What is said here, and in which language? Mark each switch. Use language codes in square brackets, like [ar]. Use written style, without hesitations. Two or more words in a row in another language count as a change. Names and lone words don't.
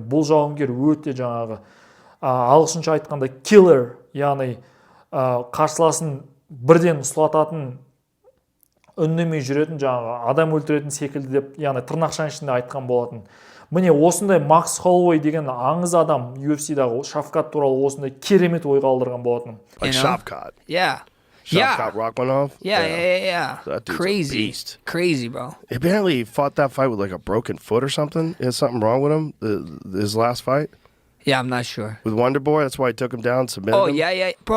[kk] Бұл жауынгер өте жаңағы ағылшынша айтқанда killer, яғни қарсыласын бірден сұлататын, үнемей жүретін, жаңағы адам өлтіретін секілді деп, яғни тырнақшаның ішінде айтқан болатын. Міне осындай Макс Холлоуэй деген аңыз адам UFC-дағы Шавкат туралы осындай керемет ой қалдырған болатын. [en] Like Shavkat. Yeah. Shavkat Rachmanov. Yeah. That dude's Crazy. a beast. Crazy, bro. Apparently he fought that fight with like a broken foot or something. He had something wrong with him, his last fight. Yeah, I'm not sure. With Wonder Boy, that's why he took him down, submitted him. Yeah. Bro.